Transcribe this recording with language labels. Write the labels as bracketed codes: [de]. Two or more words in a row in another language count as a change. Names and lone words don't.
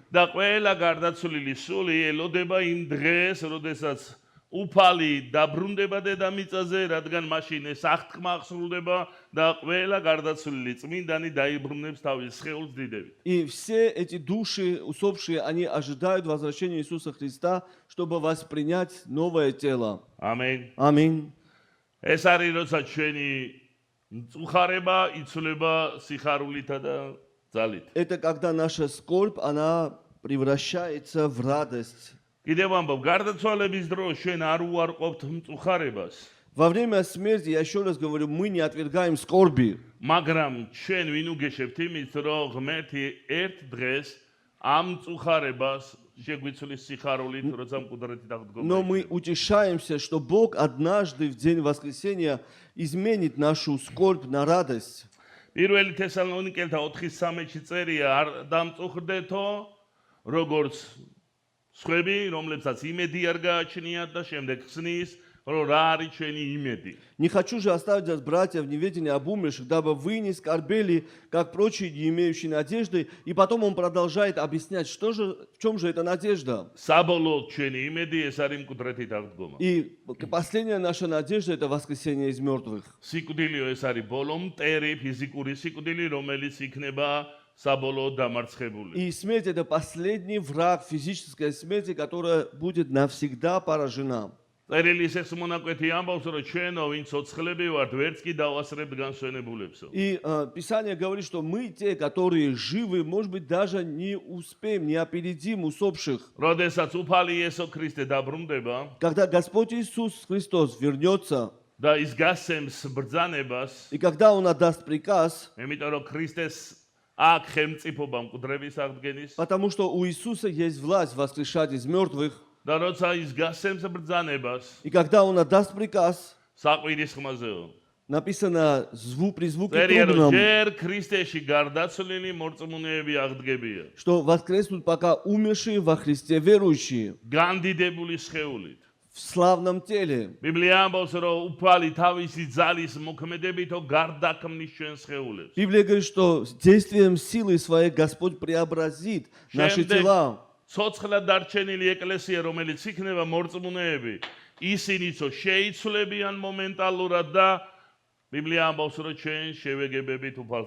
[ka] და ყველა გარდაცვლილი სული ელოდება იმ დღეს, როდესაც უფალი დაბრუნდება დედამიწაზე, რადგან მაშინ ეს აღთქმა აღსრულდება და ყველა გარდაცვლილი წმინდანი დაიბრუნებს თავის სხეულს დიდებით. [ru] И все эти души усопшие, они ожидают возвращения Иисуса Христа, чтобы воспринять новое тело. [ka] ამენ. [ru] Аминь. [ka] ეს არის როცა ჩვენი მწუხარება იცვლება სიხარულითა და ძალით. [ru] Это когда наша скорбь, она превращается в радость. [ka] კიდევ ამბობ, გარდაცვალების დროს ჩვენ არ უარყოფთ მწუხარებას. [ru] Во время смерти, я еще раз говорю, мы не отвергаем скорби. [ka] მაგრამ ჩვენ ვინ უგეშებთ იმით, რომ ღმერთი ერთ დღეს ამ მწუხარებას შეგვიცვლის სიხარულით, როცა მკვდრეთი დაღდგომა. [ru] Но мы утешаемся, что Бог однажды в день воскресения изменит нашу скорбь на радость. [ka] პირველი თესალონიკელთა 4:13-ში წერია, არ დამწუხრდეთო, როგორც სხვები, რომლებსაც იმედი არ გააჩნიათ და შემდეგ ხსნის, რომ რა არის ჩვენი იმედი. [ru] Не хочу же оставить вас, братья, в неведении об умерших, дабы вы не скорбели, как прочие, не имеющие надежды. И потом он продолжает объяснять, в чем же эта надежда. [ka] საბოლოოდ ჩვენი იმედი ეს არის მკვდრეთი დაღდგომა. [ru] И последняя наша надежда – это воскресение из мертвых. [ka] სიკვდილიო ეს არის ბოლო მტერი, ფიზიკური სიკვდილი, რომელიც იქნება საბოლოოდ დამარცხებული. [ru] И смерть – это последний враг, физическая смерть, которая будет навсегда поражена. [ka] წერილის ეს მონაკვეთი ამბობს, რომ ჩვენო, ვინც ოცხლები ვართ, ვერც კი დავასრებთ განსვენებულებსო. [ru] И Писание говорит, что мы, те, которые живы, может быть, даже не успеем, не опередим усопших. [ka] როდესაც უფალი იესო ქრისტე დაბრუნდება, [ru] Когда Господь Иисус Христос вернется, [ka] და ის გასცემს ბრძანებას, [ru] и когда Он отдаст приказ, [ka] იმიტომ რომ ქრისტეს აქ ხელმწიფობა მკვდრების აღდგენის, [ru] потому что у Иисуса есть власть воскрешать из мертвых, [ka] და როცა ის გასცემს ბრძანებას, [ru] и когда Он отдаст приказ, [ka] საყვირის ხმაზეო, [ru] написано при звуке [ka] წერია, რომ [ru] трубном, [ka] ჯერ ქრისტეში გარდაცვლილი მორწმუნეები აღდგებია, [ru] что воскреснут пока умершие во Христе верующие [ka] განდიდებული სხეულით. [ru] в славном теле. [ka] ბიბლია ამბობს, რომ უფალი თავისი ძალის მოქმედებითო გარდაქმნის ჩვენ სხეულებს. [ru] Библия говорит, что действием силы своей Господь преобразит наши тела. [ka] ცოცხლად დარჩენილი ეკლესია, რომელიც იქნება მორწმუნეები, ისინიცო შეიცვლებიან მომენტალურად და ბიბლია ამბობს, რომ ჩვენ შევეგებებით უფალს.